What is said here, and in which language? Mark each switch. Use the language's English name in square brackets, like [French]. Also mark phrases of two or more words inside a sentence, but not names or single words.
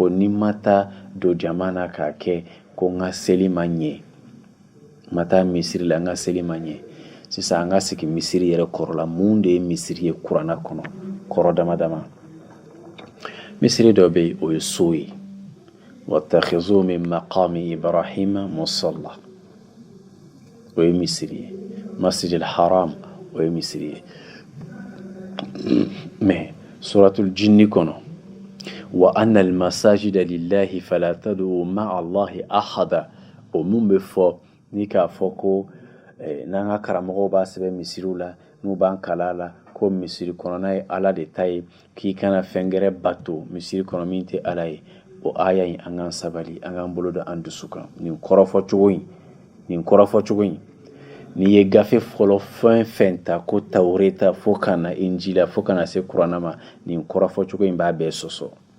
[Bambara] ko ni ma taa don jama na k'a kɛ ko n ka seli ma ɲɛ n ma taa misiri la n ka seli ma ɲɛ sisan an ka sigi misiri yɛrɛ kɔrɔ la mun de ye misiri ye kuranna kɔnɔ kɔrɔ dama dama misiri dɔ bɛ yen o ye so ye [Arabic] واتخذوا من مقام إبراهيم مصلى [Bambara] o ye misiri ye [Arabic] المسجد الحرام [Bambara] o ye misiri ye mais [Arabic] سورة الجن [Bambara] kɔnɔ [Arabic] وأن المساجد لله فلا تدعوا مع الله أحدا [Bambara] o mun bɛ fɔ ni k'a fɔ ko n'an ka karamɔgɔw b'a sɛbɛn misiriw la n'u b'an kala la ko misiri kɔnɔna ye ala de ta ye k'i kana fɛn gɛrɛ bato misiri kɔnɔ min tɛ ala ye o aya in an k'an sabali an k'an bolo da an dusu kan nin kɔrɔfɔcogo in n'i ye gafe fɔlɔ fɛn fɛn ta ko tawreta fo ka na injila fo ka na se kuranna ma nin kɔrɔfɔcogo in b'a bɛɛ sɔsɔ